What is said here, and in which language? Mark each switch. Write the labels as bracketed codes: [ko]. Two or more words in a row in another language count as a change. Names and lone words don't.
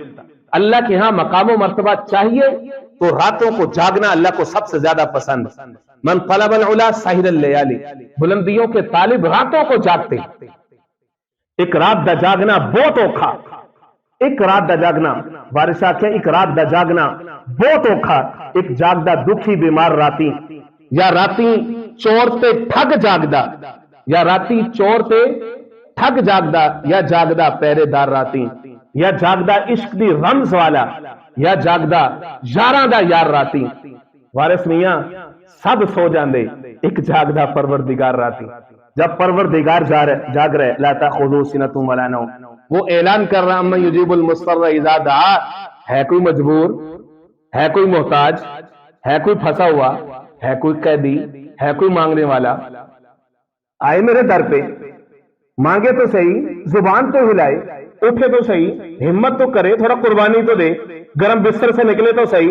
[ur] اللہ کے ہاں مقام و مرتبہ چاہیے تو راتوں کو جاگنا اللہ کو سب سے زیادہ پسند۔ [ar] من طلب العلا سحر اللیالی، [ur] بلندیوں کے طالب راتوں کو جاگتے۔ [pa] ایک رات دا جاگنا بہت اوکھا، ایک رات دا جاگنا بارشاں کیا، ایک رات دا جاگنا بہت اوکھا، ایک جاگدا دکھی بیمار راتی، یا راتی چور تے ٹھگ جاگدا، یا راتی چور تے ٹھگ جاگدا، یا جاگدا پہرے دار راتی، یا جاگدا عشق دی رمز والا، یا جاگدا یاراں دا یار راتی۔ وارث میاں سب سو جاندے، ایک جاگدا پروردگار راتی۔ [ur] جب پروردگار جاگ رہے [ar] لا تاخذو سنۃ ولا نوم، [ur] وہ اعلان کر رہا [ar] امن یجیب المضطر اذا دعا، [ur] ہے کوئی مجبور، ہے کوئی محتاج، ہے کوئی پھنسا ہوا، ہے کوئی قیدی، ہے کوئی مانگنے والا، آئے میرے در پہ، مانگے تو صحیح، زبان تو ہلائے، اٹھے تو صحیح، ہمت تو کرے، تھوڑا قربانی تو دے، گرم بستر سے نکلے تو صحیح۔